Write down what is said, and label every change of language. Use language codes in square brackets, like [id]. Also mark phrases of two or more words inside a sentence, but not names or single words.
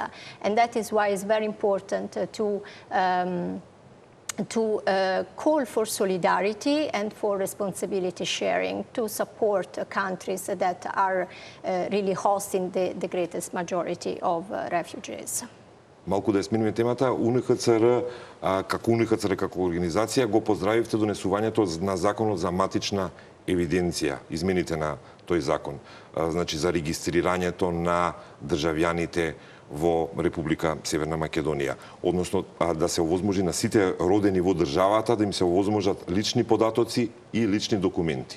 [en] And that is why it's very important to call for solidarity and for responsibility sharing to support countries that are really hosting the greatest majority of refugees. [mk] Малку да ја смениме темата, УНХЦР, како УНХЦР како организација, го поздравивте донесувањето на законот за матична евиденција, измените на тој закон, значи за регистрирањето на државјаните во Република Северна Македонија, односно да се овозможи на сите родени во државата да им се овозможат лични податоци и лични документи.